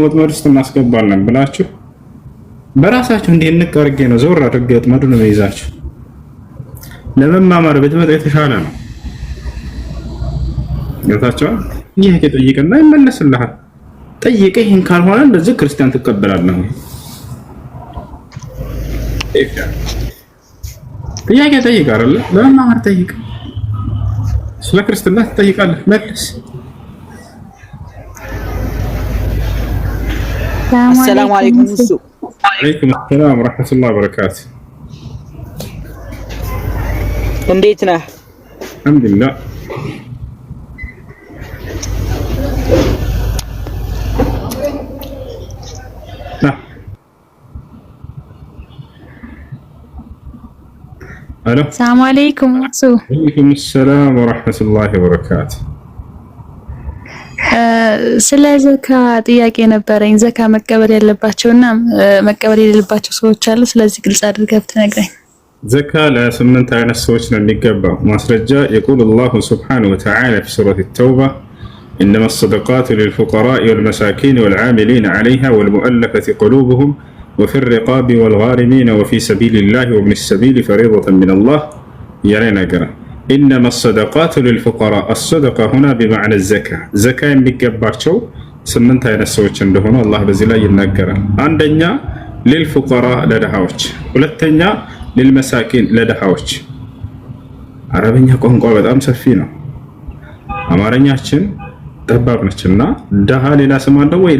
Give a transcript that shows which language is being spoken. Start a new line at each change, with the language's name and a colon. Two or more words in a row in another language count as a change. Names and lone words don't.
Amharic: ወጥመድ ውስጥ እናስገባለን ብላችሁ በራሳችሁ እንዲህ እንቅ አድርጌ ነው ዞር አድርጌ ወጥመዱን ነው ይዛችሁ ለመማማር ብትመጣ የተሻለ ነው። ገብታችኋል? ጥያቄ ጠይቅና ይመለስልሃል። ጠይቀ ይሄን ካልሆነ እንደዚህ ክርስቲያን ትቀበላለህ። ጥያቄ ጠይቅ አይደለ? ለመማር ጠይቅ። ስለ ክርስትና ትጠይቃለህ፣ መልስ።
Arabic: السلام عليكم السوق. وعليكم السلام ورحمة الله وبركاته.
Amharic: እንዴት ነህ?
Arabic: الحمد لله. الو السلام عليكم. وعليكم السلام ورحمة الله وبركاته.
Amharic: ስለ ዘካ ጥያቄ ነበረኝ። ዘካ መቀበል ያለባቸውና መቀበል የሌለባቸው ሰዎች አሉ። ስለዚህ ግልጽ አድርገህ ብትነግረኝ። ዘካ ለስምንት አይነት ሰዎች ነው የሚገባው። ማስረጃ
Arabic: يقول الله سبحانه وتعالى في سورة التوبة إنما الصدقات للفقراء والمساكين والعاملين عليها والمؤلفة قلوبهم وفي الرقاب والغارمين وفي سبيل الله وابن السبيل فريضة من الله. يعني قرأ إنما الصدقات للفقراء. الصدقة هنا بمعنى الزكاة.
Amharic: زكاة የሚገባቸው ስምንት አይነት ሰዎች እንደሆኑ አላህ በዚህ ላይ ይናገራል። አንደኛ للفقراء ለድሃዎች፣ ሁለተኛ للمساكين ለድሃዎች። አረብኛ ቋንቋ በጣም ሰፊ ነው። አማርኛችን ጠባብ ነችና ድሃ ሌላ ስም አለው ወይ?